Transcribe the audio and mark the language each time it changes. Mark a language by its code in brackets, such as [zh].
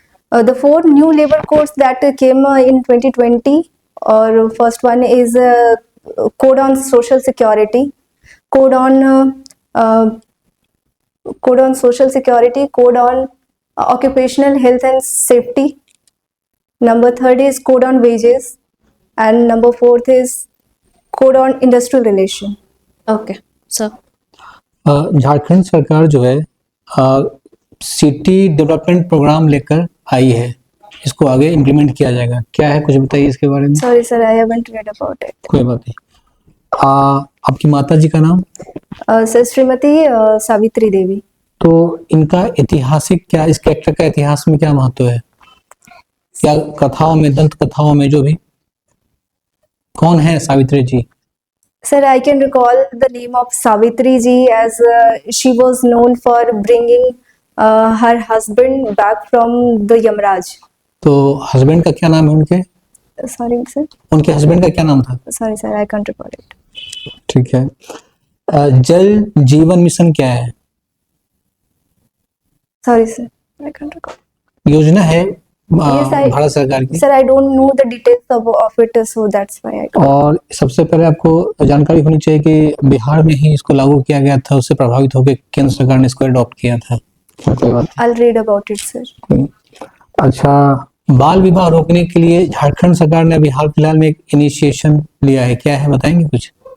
[en] The 4 new labor codes that came in 2020, or first one is Code on Social Security, Code on Code on Social Security, Code on Occupational Health and Safety. Number 3rd is Code on Wages, and number 4th is Code on Industrial Relation. Okay. So [hi] Jharkhand सरकार जो है city development programme लेकर आई है, इसको आगे implement किया जाएगा, क्या है कुछ बताइए इसके बारे में। [en] Sorry, sir, I haven't read about it. [hi] कोई बात नहीं। आपकी माता जी का नाम? सर, श्रीमती सावित्री देवी। तो इनका ऐतिहासिक क्या, इस कैरेक्टर का इतिहास में क्या महत्व है, क्या कथाओं में, दंत कथाओं में जो भी, कौन है सावित्री जी? [en] Sir, I can recall the name of Savitri ji as she was known for bringing her husband back from the Yamraj. [hi] तो हस्बैंड का क्या नाम है उनके? [en] Sorry, sir. [hi] उनके हस्बैंड का क्या नाम था? [en] Sorry, sir, I can't recall it. [hi] ठीक है। जल जीवन मिशन क्या है? [en] Sorry, sir, I can't recall. [hi] योजना है [en] Yes, [hi] भारत सरकार की, [en] Sir, I don't know the details of it, so that's why I. [hi] और सबसे पहले आपको जानकारी होनी चाहिए कि बिहार में ही इसको लागू किया गया था, उससे प्रभावित होकर केंद्र सरकार ने इसको अडॉप्ट किया था। [en] I'll read about it, sir. [hi] अच्छा, बाल विवाह रोकने के लिए झारखंड सरकार ने अभी हाल फिलहाल में एक इनिशिएशन लिया है, क्या है बताएंगे कुछ?